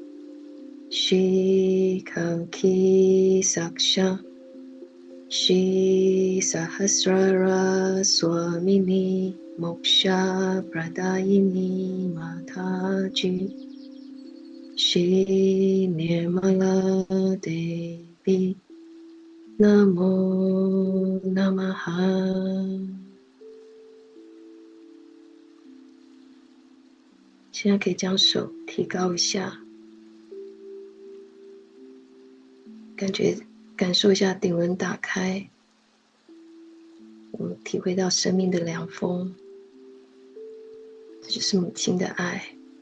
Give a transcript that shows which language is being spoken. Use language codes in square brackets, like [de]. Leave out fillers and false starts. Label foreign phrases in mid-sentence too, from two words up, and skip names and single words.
[sa] Shri Kalki Saksha Shri Sahasrara Swamini Moksha Pradayini Mataji Shri Nirmala Devi Namo Namaha [zh] 现在可以将手提高一下，感受一下顶轮打开，我们体会到生命的凉风，这就是母亲的爱。